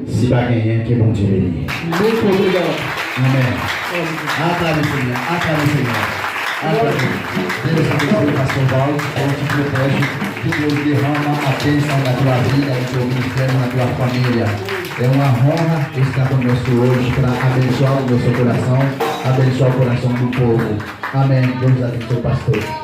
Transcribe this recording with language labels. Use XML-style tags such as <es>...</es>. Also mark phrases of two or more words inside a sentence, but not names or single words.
<fr>Si pas quelqu'un qui est bon Dieu béni.</fr> <pt>Muito obrigado. Amen.</pt> <fr>Acclamez Seigneur, acclamez Seigneur. Acclamez.</fr> <pt>Deus abençoe o pastor Val, Deus te protege, que Deus derrama a bênção na tua vida, no teu ministério, na tua família. É uma honra estar conosco hoje para abençoar o nosso coração, abençoar o coração do povo. Amém. Deus abençoe o pastor.</pt>